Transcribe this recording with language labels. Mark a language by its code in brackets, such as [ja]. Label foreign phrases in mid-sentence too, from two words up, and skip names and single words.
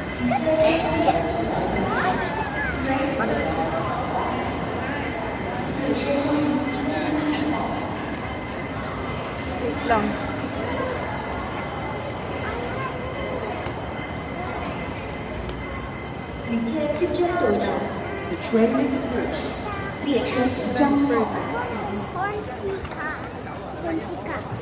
[tl] Wait lang. [en] The train is approaching. [zh] 列车即将到达。Ponsika.